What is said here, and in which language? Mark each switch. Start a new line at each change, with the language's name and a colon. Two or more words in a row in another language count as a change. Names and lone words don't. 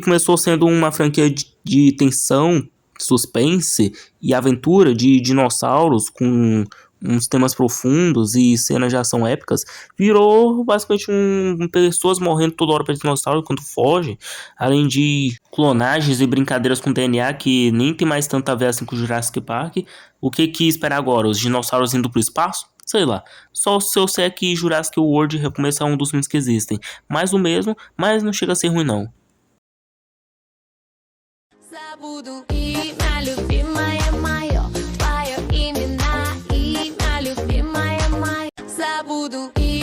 Portuguese: O que começou sendo uma franquia de tensão, suspense e aventura de dinossauros com uns temas profundos e cenas de ação épicas, virou basicamente pessoas morrendo toda hora pra dinossauro enquanto foge, além de clonagens e brincadeiras com DNA que nem tem mais tanta a ver assim com o Jurassic Park. O que esperar agora? Os dinossauros indo pro espaço? Sei lá. Só se eu sei é que Jurassic World Recomeço é um dos filmes que existem. Mais o mesmo, mas não chega a ser ruim não.
Russian: Забуду имя любимое мое, твое имя на имя любимое мое. Забуду